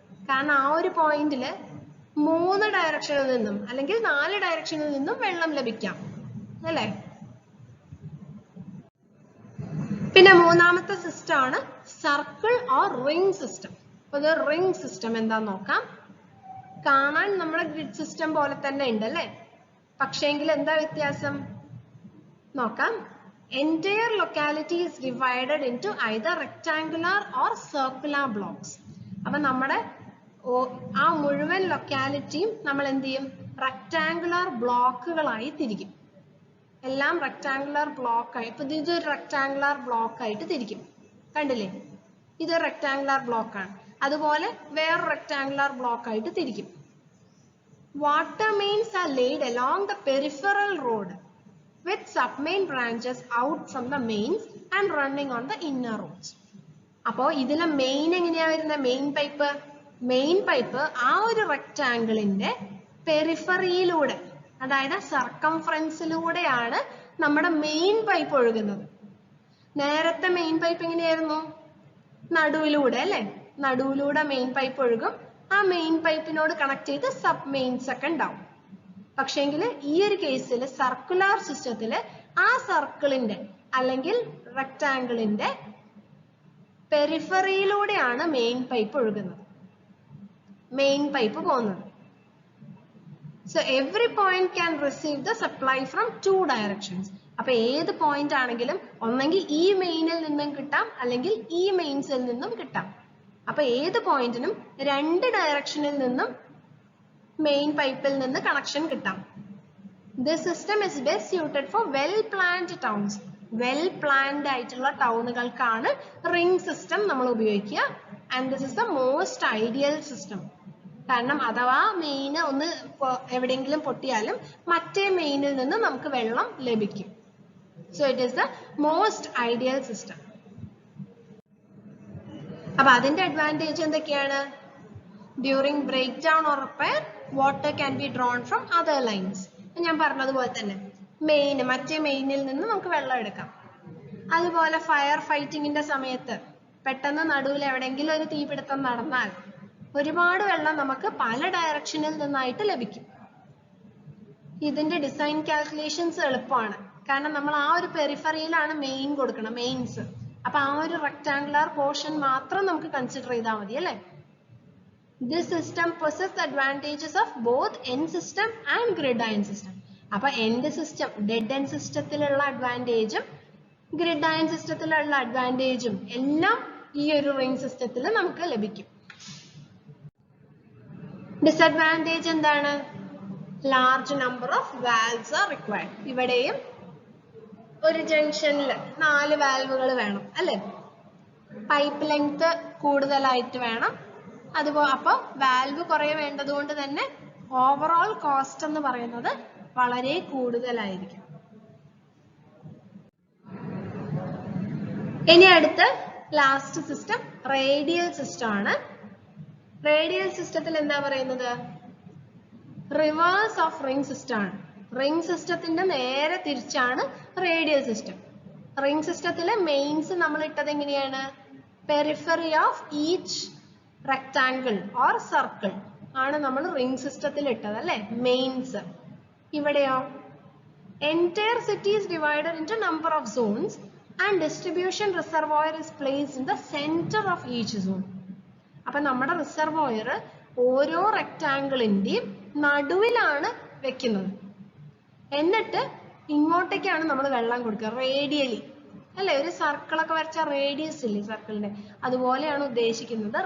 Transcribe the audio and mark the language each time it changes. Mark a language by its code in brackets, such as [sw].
[ml] കാരണം ആ ഒരു പോയിന്റിൽ 3 ഡയറക്ഷനിൽ നിന്നും അല്ലെങ്കിൽ 4 ഡയറക്ഷനിൽ നിന്നും വെള്ളം ലഭിക്കാം അല്ലെ. പിന്നെ മൂന്നാമത്തെ സിസ്റ്റം ആണ് സർക്കിൾ ഓർ റിംഗ് സിസ്റ്റം. അപ്പൊ ഇത് റിംഗ് സിസ്റ്റം എന്താന്ന് നോക്കാം. കാണാൻ നമ്മുടെ ഗ്രിഡ് സിസ്റ്റം പോലെ തന്നെ ഉണ്ട് അല്ലേ? പക്ഷേങ്കിൽ എന്താ വ്യത്യാസം നോക്കാം. [en] Entire locality is divided into either rectangular or circular blocks. [ml] അപ്പൊ നമ്മുടെ ആ മുഴുവൻ ലൊക്കാലിറ്റിയും നമ്മൾ എന്ത് ചെയ്യും? റെക്ടാങ്കുലർ ബ്ലോക്കുകളായി തിരിക്കും. എല്ലാം റെക്ടാങ്കുലർ ബ്ലോക്ക് ആയി. ഇപ്പൊ ഇതൊരു റെക്ടാങ്കുലർ ബ്ലോക്ക് ആയിട്ട് തിരിക്കും. കണ്ടില്ലേ? ഇതൊരു റെക്ടാങ്കുലർ ബ്ലോക്ക് ആണ്. അതുപോലെ വേറെ റെക്ടാങ്കുലർ ബ്ലോക്ക് ആയിട്ട് തിരിക്കും. [en] Water mains are laid along the peripheral road with submain branches out from the mains and running on the inner roads. [ml] അപ്പോൾ ഇതിലെ മെയിൻ എങ്ങനെയാ വരുന്നത്? മെയിൻ പൈപ്പ് ആ ഒരു റെക്ടാങ്കിളിന്റെ പെരിഫറിയിലൂടെ, അതായത് സർക്കംഫറൻസിലൂടെയാണ് നമ്മുടെ മെയിൻ പൈപ്പ് ഒഴുകുന്നത്. നേരത്തെ മെയിൻ പൈപ്പ് എങ്ങനെയായിരുന്നു? നടുവിലൂടെ അല്ലെ? നടുവിലൂടെ മെയിൻ പൈപ്പ് ഒഴുകും. ആ മെയിൻ പൈപ്പിനോട് കണക്ട് ചെയ്ത് സബ് മെയിൻസ് ഒക്കെ ഉണ്ടാവും. പക്ഷേങ്കിൽ ഈ ഒരു കേസിൽ സർക്കുലർ സിസ്റ്റത്തില് ആ സർക്കിളിന്റെ അല്ലെങ്കിൽ റെക്ടാങ്കിളിന്റെ പെരിഫറിയിലൂടെയാണ് മെയിൻ പൈപ്പ് ഒഴുകുന്നത്, മെയിൻ പൈപ്പ് പോകുന്നത്. [en] So every point can receive the supply from two directions. [ml] അപ്പൊ ഏത് പോയിന്റ് ആണെങ്കിലും ഒന്നെങ്കിൽ ഈ മെയിനിൽ നിന്നും കിട്ടാം, അല്ലെങ്കിൽ ഈ മെയിൻസിൽ നിന്നും കിട്ടാം. അപ്പൊ ഏത് പോയിന്റിനും രണ്ട് ഡയറക്ഷനിൽ നിന്നും മെയിൻ പൈപ്പിൽ നിന്ന് കണക്ഷൻ കിട്ടാം. [en] This system is best suited for well planned towns. [ml] Well planned ആയിട്ടുള്ള ടൗണുകൾക്കാണ് റിംഗ് സിസ്റ്റം നമ്മൾ ഉപയോഗിക്കുക. [en] And this is the most ideal system. [ml] കാരണം അഥവാ മെയിൻ ഒന്ന് എവിടെയെങ്കിലും പൊട്ടിയാലും മറ്റേ മെയിനിൽ നിന്ന് നമുക്ക് വെള്ളം ലഭിക്കും. [en] So it is the most ideal system. [ml] അപ്പൊ അതിന്റെ അഡ്വാൻറ്റേജ് എന്തൊക്കെയാണ്? [en] During break down or repair water can be drawn from other lines. [ml] ഞാൻ പറഞ്ഞതുപോലെ തന്നെ മറ്റേ മെയിനിൽ നിന്ന് നമുക്ക് വെള്ളം എടുക്കാം. അതുപോലെ ഫയർ ഫൈറ്റിങ്ങിന്റെ സമയത്ത് പെട്ടെന്ന് നടുവിൽ എവിടെയെങ്കിലും ഒരു തീപിടുത്തം നടന്നാൽ ഒരുപാട് വെള്ളം നമുക്ക് പല ഡയറക്ഷനിൽ നിന്നായിട്ട് ലഭിക്കും. ഇതിന്റെ ഡിസൈൻ കാൽക്കുലേഷൻസ് എളുപ്പമാണ്. കാരണം നമ്മൾ ആ ഒരു പെരിഫറിയിലാണ് മെയിൻ കൊടുക്കണം, മെയിൻസ്. അപ്പൊ ആ ഒരു റെക്ടാങ്കുലർ പോർഷൻ മാത്രം നമുക്ക് കൺസിഡർ ചെയ്താൽ മതി അല്ലേ? [en] This system possesses advantages of both end system and grid iron system. [ml] അപ്പൊ end system, dead end സിസ്റ്റത്തിലുള്ള അഡ്വാൻറ്റേജും grid iron സിസ്റ്റത്തിലുള്ള അഡ്വാൻറ്റേജും എല്ലാം ഈ ഒരു റിംഗ് സിസ്റ്റത്തിൽ നമുക്ക് ലഭിക്കും. ഡിസഡ്വാൻറ്റേജ് എന്താണ്? [en] Large number of valves are required. [ml] ഇവിടെയും ഒരു ജംഗ്ഷനിൽ 4 വാൽവുകൾ വേണം അല്ലെ? പൈപ്പ് ലെങ്ത് കൂടുതലായിട്ട് വേണം. അതുപോലെ അപ്പൊ വാൽവ് കുറെ വേണ്ടത് കൊണ്ട് തന്നെ ഓവറോൾ കോസ്റ്റ് എന്ന് പറയുന്നത് വളരെ കൂടുതലായിരിക്കും. ഇനി അടുത്ത ലാസ്റ്റ് സിസ്റ്റം റേഡിയൽ സിസ്റ്റം ആണ്. റേഡിയൽ സിസ്റ്റത്തിൽ എന്താ പറയുന്നത്? റിവേഴ്സ് ഓഫ് റിംഗ് സിസ്റ്റം ആണ്. റിംഗ് സിസ്റ്റത്തിന്റെ നേരെ തിരിച്ചാണ് റേഡിയൽ സിസ്റ്റം. റിംഗ് സിസ്റ്റത്തിലെ മെയിൻസ് നമ്മൾ ഇട്ടത് എങ്ങനെയാണ്? [en] periphery of each rectangle or circle [ml] ആണ് നമ്മൾ റിംഗ് സിസ്റ്റത്തിൽ ഇട്ടത് അല്ലെ? മെയിൻസ്. ഇവിടെയോ [en] entire city is divided into number of zones and distribution reservoir is placed in the center of each zone. [ml] അപ്പൊ നമ്മുടെ റിസർവോയർ ഓരോ റെക്ടാങ്കിളിന്റെയും നടുവിലാണ് വെക്കുന്നത്. എന്നിട്ട് ഇങ്ങോട്ടേക്കാണ് നമ്മൾ വെള്ളം കൊടുക്കുക റേഡിയലി അല്ലെ? ഒരു സർക്കിളൊക്കെ വരച്ച റേഡിയസ് ഇല്ലേ സർക്കിളിന്റെ, അതുപോലെയാണ് ഉദ്ദേശിക്കുന്നത്.